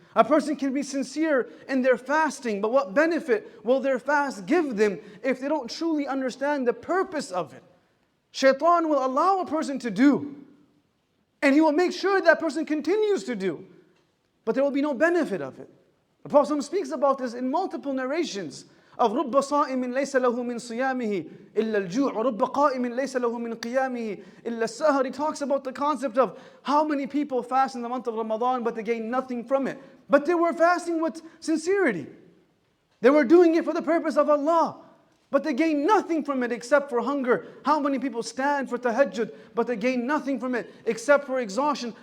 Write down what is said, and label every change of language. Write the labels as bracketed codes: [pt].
[en] A person can be sincere in their fasting, but what benefit will their fast give them if they don't truly understand the purpose of it? Shaitan will allow a person to do, and he will make sure that person continues to do, but there will be no benefit of it. The Prophet speaks about this in multiple narrations of [ar] رُبَّ صَائِمٍ لَيْسَ لَهُ مِنْ صِيَامِهِ إِلَّا الْجُوعُ وَرُبَّ قَائِمٍ لَيْسَ لَهُ مِنْ قِيَامِهِ إِلَّا السَّهْرِ. [en] He talks about the concept of how many people fast in the month of Ramadan but they gain nothing from it. But they were fasting with sincerity. They were doing it for the purpose of Allah. But they gain nothing from it except for hunger. How many people stand for tahajjud but they gain nothing from it except for exhaustion?